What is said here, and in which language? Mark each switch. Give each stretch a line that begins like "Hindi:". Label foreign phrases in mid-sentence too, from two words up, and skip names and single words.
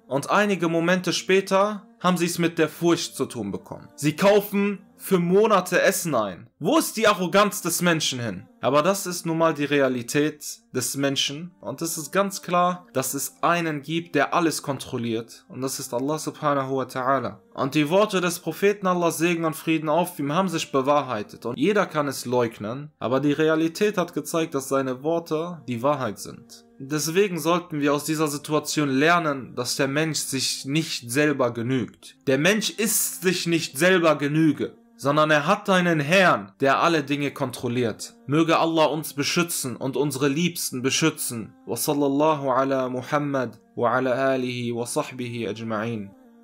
German: Und einige Momente später haben sie es mit der Furcht zu tun bekommen. Sie kaufen für Monate Essen ein. Wo ist die Arroganz des Menschen hin? Aber das ist nun mal die Realität des Menschen. Und es ist ganz klar, dass es einen gibt, der alles kontrolliert. Und das ist
Arabic: الله سبحانه وتعالى.
German: Und die Worte des Propheten, Allah Segen und Frieden auf ihm, haben sich bewahrheitet. Und jeder kann es leugnen. Aber die Realität hat gezeigt, dass seine Worte die Wahrheit sind. Deswegen sollten wir aus dieser Situation lernen, dass der Mensch sich nicht selber genügt. Der Mensch ist sich nicht selber Genüge, sondern er hat einen Herrn, der alle Dinge kontrolliert. Möge Allah uns beschützen und unsere Liebsten beschützen.
Arabic: وصلى الله على محمد وعلى آله وصحبه أجمعين.